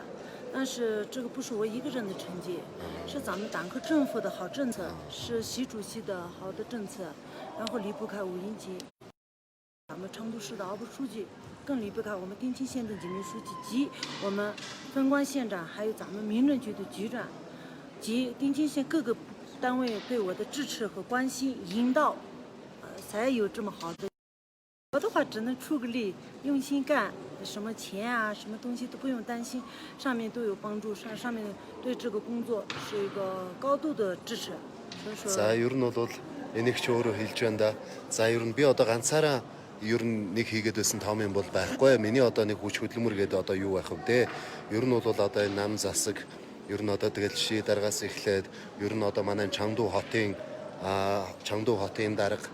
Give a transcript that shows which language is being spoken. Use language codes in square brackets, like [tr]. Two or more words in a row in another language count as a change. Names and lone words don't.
[zh] 但是这个不是我一个人的成绩，是咱们党和政府的好政策，是习主席的好的政策，然后离不开5一级，咱们成都市的二部书记，更离不开我们丁庆县的几名书记及我们分管县长，还有咱们民政局的局长，及丁庆县各个单位对我的支持和关心引导，才有这么好的。我的话只能出个力，用心干。什么钱啊，什么东西都不用担心，上面都有帮助，上面对这个工作是一个高度的支持。所以说。 [mn] За ер нь бол энийг ч өөрөө хэлж байна да. За ер нь би одоо ганцаараа ер нь нэг хийгээд байсан том юм бол байхгүй. Миний одоо нэг хүч хөдөлмөр гэдэг одоо юу байх вэ? Ер нь бол одоо энэ нам засаг ер нь одоо тэгэл ший дараагаас эхлээд ер нь одоо манай Чаңду хотын дарга.